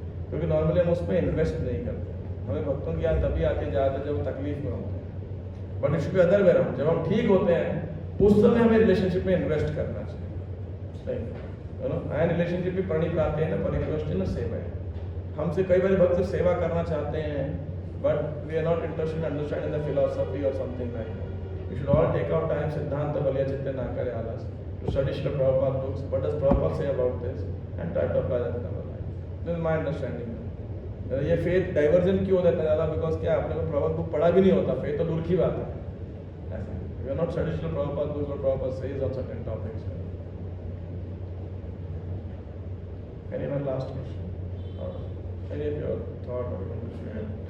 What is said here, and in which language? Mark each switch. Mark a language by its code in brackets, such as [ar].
[hi] क्योंकि नॉर्मली हम उसमें इन्वेस्ट नहीं करते, हमें भक्तों की याद तभी आती है ज़्यादा जब तकलीफ में होते हैं, [en] but it should be other way around, [hi] जब हम ठीक होते हैं उस समय हमें रिलेशनशिप में इन्वेस्ट करना चाहिए, यू नो, एंड रिलेशनशिप भी प्रणिपाते हैं ना, परिप्रष्टि न सेवा है। हमसे कई बार भक्त सेवा करना चाहते हैं, [en] But we are not interested in understanding the philosophy और something like that. We should all take out time, [bn] Siddhanta Valya Chitta Nakare Alas, [en] to study Srila Prabhupada books. What does Prabhupada say about this? And try to apply that in our life. This is my understanding. [hi] ये faith diversion क्यों होता है ज़्यादा? Because क्या आपने को प्रभाव book पढ़ा भी नहीं होता, फेथ तो दूर की बात है। [en] ऐसा we are not study Srila Prabhupada books, what Prabhupada says on certain topics. Anyone last question? Or any of your thought or you want to share?